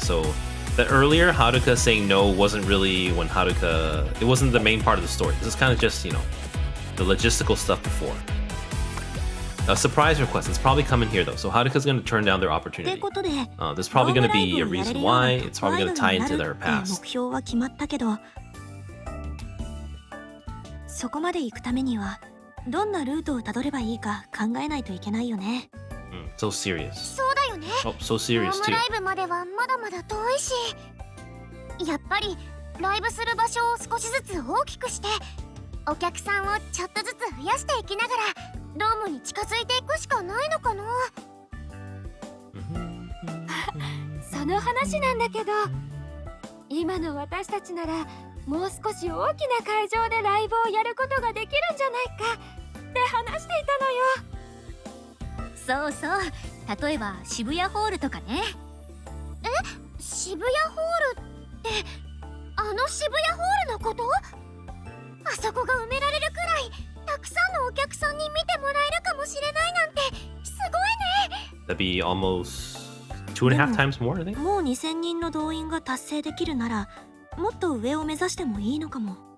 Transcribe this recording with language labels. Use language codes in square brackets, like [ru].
[en] So the earlier Haruka saying no wasn't really when Haruka, it wasn't the main part of the story. This is kind of just, the logistical stuff before. A surprise request. It's probably coming here though. So Haruka's going to turn down their opportunity. There's probably going to be a reason why. It's probably going to tie into their past. [ja] そこまで行くためにはどんなルートをたどればいいか考えないといけないよね。 [en] So serious. [ja] そうだよね。 [en] Oh, so serious [ja] ホーム [en] too. [ja] ライブまではまだまだ遠いし、やっぱりライブする場所を少しずつ大きくして、お客さんをちょっとずつ増やしていきながらドームに近づいていくしかないのかな。その話なんだけど、今の私たちならもう少し大きな会場でライブをやることができるんじゃないかって話していたのよ。そうそう、例えば渋谷ホールとかね。渋谷ホールってあの渋谷ホールのこと？あそこが埋められるくらいたくさんのお客さんに見てもらえるかもしれないなんてすごいね。 [en] That'd be almost 2.5 times more, I think. [ja] もう2000人の動員が達成できるならもっと上を目指してもいいのかも。